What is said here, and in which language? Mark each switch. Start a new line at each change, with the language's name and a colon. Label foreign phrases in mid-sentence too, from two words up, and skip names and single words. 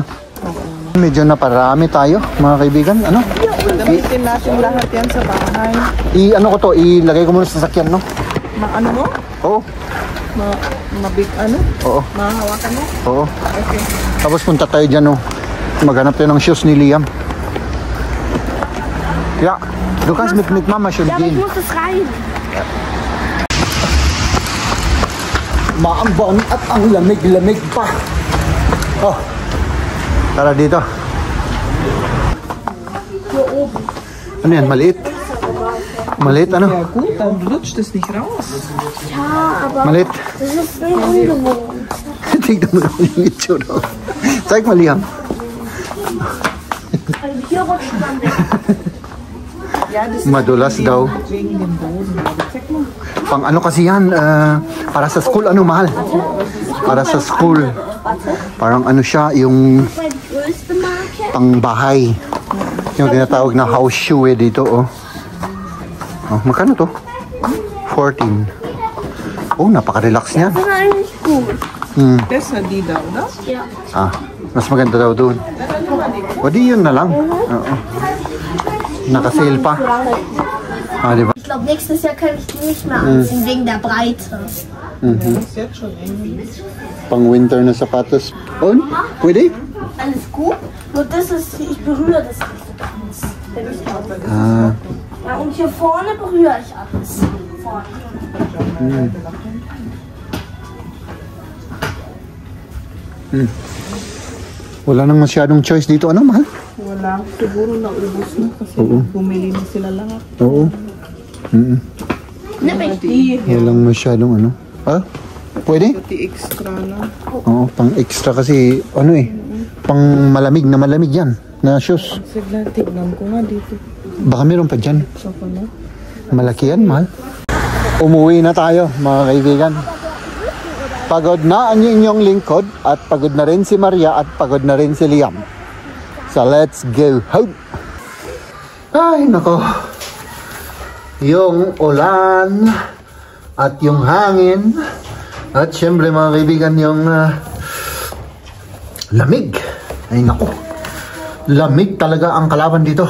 Filipino: Medyo naparami tayo, mga kaibigan. Ano? Gamitin natin lahat yan sa bahay. Ano ko to? Ilagay ko muna sa sasakyan, no? Ano mo? Oo. Mabig ano? Oo. Mahahawakan mo? Oo. Okay. Tapos punta tayo dyan, no? Maghanap tayo ng shoes ni Liam.
German: Ja, du kannst mit Mama schon Ja, aber ich gehen. muss das rein.
Filipino: Maambon at ang lamig-lamig pa. Oh. Tara dito. Ano yan? Maliit? Maliit ano?
German: Ja gut, dann rutscht es nicht raus. Ja, aber
Filipino: Maliit.
German: das ist nicht ungewohnt.
Filipino: Tignan mo naman yung itsura.
German: Zeig mal, Liam. Also hier rutscht man weg. Ja, das ist
Filipino: Madulas daw.
German: wegen dem Boden. Check mal.
Filipino: Pang ano kasi yan, para sa school, ano mahal? Para sa school. Parang ano siya, yung
German: Meine größte Marke.
Filipino: pang bahay. Yung tinatawag na
English: house shoe
Filipino: dito, oh. Oh, magkano to? 14. Oh, napaka-relax niyan.
German: Das ist eigentlich gut. Besser die da, oder? Ja.
Filipino: Mas maganda daw doon. O di yun na lang. Oo. Naka-sale pa. Diba?
German: Ich glaube, nächstes Jahr kann ich die nicht mehr anziehen, wegen der Breite. Das ist jetzt schon irgendwie.
Filipino: Pang winter na sapatos. On? Pwede?
German: Alles gut. Nur das ist, ich berühre das nicht so ganz. Wenn ich habe. Ja, und hier vorne berühre ich alles. Vorne.
Filipino: Wala nang masyadong choice dito. Ano, mahal? Wala. Siguro naubos na kasi bumili na sila lahat. Oo. Walang masyadong ano. Ha? Pwede? Pati extra na. Oo, pang extra kasi ano eh. Pang malamig na malamig yan. Na shoes. Sige, tignan ko nga dito. Baka meron pa dyan. So, pala. Malaki yan, mahal. Umuwi na tayo, mga kaibigan. Pagod na ang inyong lingkod at pagod na rin si Maria at pagod na rin si Liam.
English: So let's go home.
Filipino: Ay, nako. Yung ulan at yung hangin at syempre mga kaibigan yung lamig. Ay, nako. Lamig talaga ang kalaban dito.